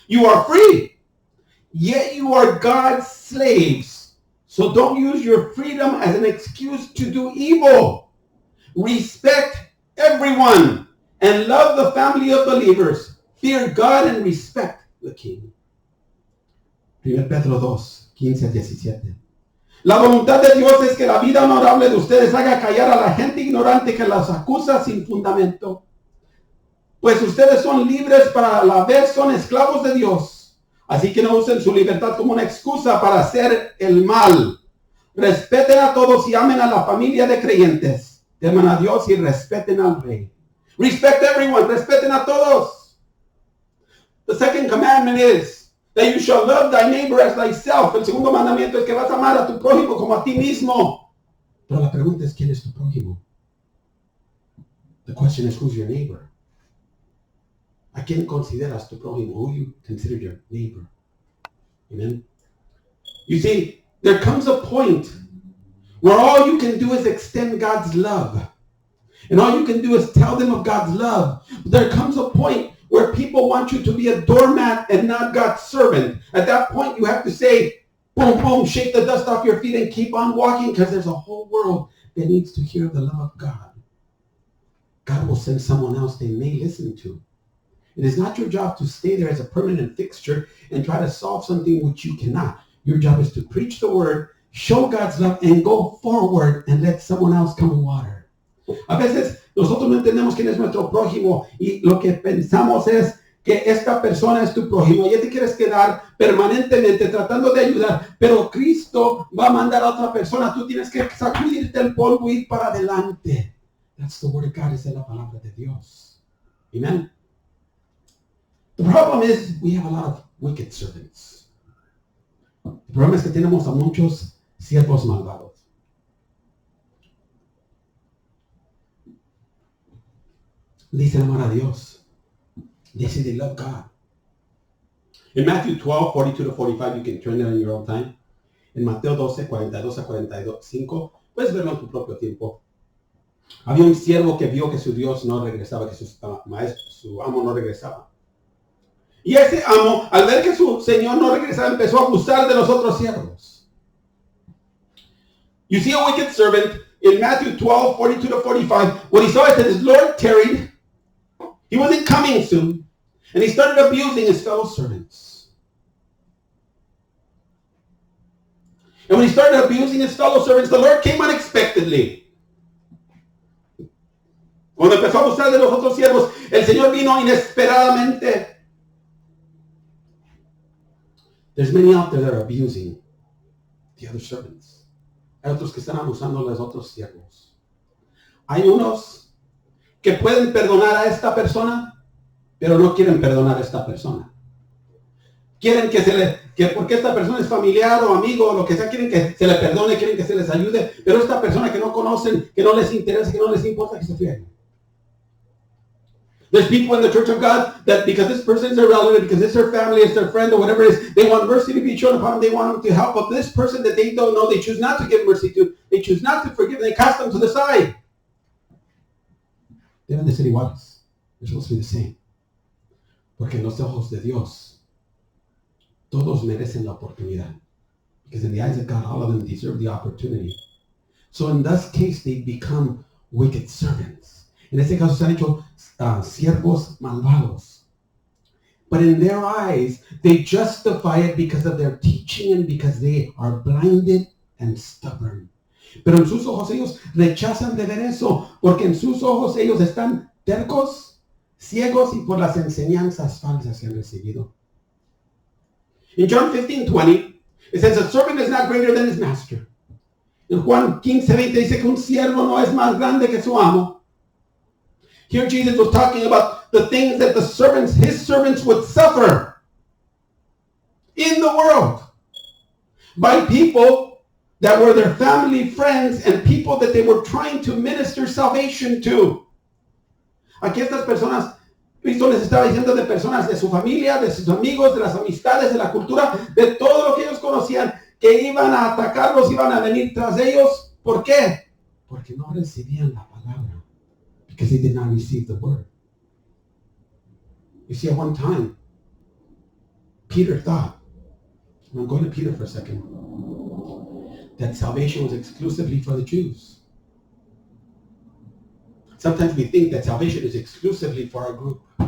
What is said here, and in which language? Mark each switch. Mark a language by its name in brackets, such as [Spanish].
[English] You are free, yet you are God's slaves. So don't use your freedom as an excuse to do evil. Respect everyone and love the family of believers. Fear God and respect the king. [Spanish] 1 Pedro 2, 15 a 17. La voluntad de Dios es que la vida honorable de ustedes haga callar a la gente ignorante que las acusa sin fundamento. Pues ustedes son libres, para a la vez son esclavos de Dios. Así que no usen su libertad como una excusa para hacer el mal. Respeten a todos y amen a la familia de creyentes. Teman a Dios y respeten al rey. [English] Respect everyone. [Spanish] Respeten a todos. [English] The second commandment is that you shall love thy neighbor as thyself. [Spanish] El segundo mandamiento es que vas a amar a tu prójimo como a ti mismo. Pero la pregunta es, ¿quién es tu prójimo? [English] The question is, who's your neighbor? [Spanish] ¿A quién consideras tu prójimo? [English] Who you consider your neighbor? Amen. You see, there comes a point where all you can do is extend God's love. And all you can do is tell them of God's love. But there comes a point where people want you to be a doormat and not God's servant. At that point, you have to say, boom, boom, shake the dust off your feet and keep on walking, because there's a whole world that needs to hear the love of God. God will send someone else they may listen to. It is not your job to stay there as a permanent fixture and try to solve something which you cannot. Your job is to preach the word, show God's love, and go forward and let someone else come and water. [Spanish] A veces nosotros no entendemos quién es nuestro prójimo y lo que pensamos es que esta persona es tu prójimo. Ya te quieres quedar permanentemente tratando de ayudar, pero Cristo va a mandar a otra persona. Tú tienes que sacudirte el polvo y ir para adelante. [English] That's the word of God. [Spanish] Esa es la palabra de Dios. [English] Amen. The problem is we have a lot of wicked servants. [Spanish] El problema es que tenemos a muchos siervos malvados. Dicen amar a Dios. [English] They say they love God. In Matthew 12, 42 to 45, you can turn it on your own time. [Spanish] En Mateo 12, 42 a 45, puedes verlo en tu propio tiempo. Había un siervo que vio que su Dios no regresaba, que su amo no regresaba. Y ese amo, al ver que su señor no regresaba, empezó a abusar de los otros siervos. [English] You see a wicked servant in Matthew 12, 42 to 45. What he saw is that his Lord tarried. He wasn't coming soon. And he started abusing his fellow servants. And when he started abusing his fellow servants, the Lord came unexpectedly. [Spanish] Cuando empezó a abusar de los otros siervos, el Señor vino inesperadamente. [English] There's many out there that are abusing the other servants. [Spanish] Hay otros que están abusando de los otros siervos. Hay unos que pueden perdonar a esta persona, pero no quieren perdonar a esta persona. Quieren que porque esta persona es familiar o amigo o lo que sea, quieren que se le perdone, quieren que se les ayude, pero esta persona que no conocen, que no les interesa, que no les importa, que se frieguen. [English] There's people in the Church of God that because this person is their relative, because it's their family, it's their friend, or whatever it is, they want mercy to be shown upon them. They want them to help. But this person that they don't know, they choose not to give mercy to. They choose not to forgive. They cast them to the side. [Spanish] Deben de ser iguales. [English] They're supposed to be the same. [Spanish] Porque en los ojos de Dios, todos merecen la oportunidad. [English] Because in the eyes of God, all of them deserve the opportunity. So in this case, they become wicked servants. [Spanish] En este caso se han hecho siervos malvados. [English] But in their eyes, they justify it because of their teaching and because they are blinded and stubborn. [Spanish] Pero en sus ojos ellos rechazan de ver eso, porque en sus ojos ellos están tercos, ciegos y por las enseñanzas falsas que han recibido. [English] In John 15:20, it says, a servant is not greater than his master. [Spanish] En Juan 15:20 dice que un siervo no es más grande que su amo. [English] Here Jesus was talking about the things that his servants would suffer in the world by people that were their family, friends, and people that they were trying to minister salvation to. [Spanish] Aquí estas personas, Cristo les estaba diciendo de personas de su familia, de sus amigos, de las amistades, de la cultura, de todo lo que ellos conocían, que iban a atacarlos, iban a venir tras ellos. ¿Por qué? Porque no recibían la palabra. [English] Because they did not receive the word. You see, at one time, Peter thought, and I'm going to Peter for a second, that salvation was exclusively for the Jews. Sometimes we think that salvation is exclusively for our group.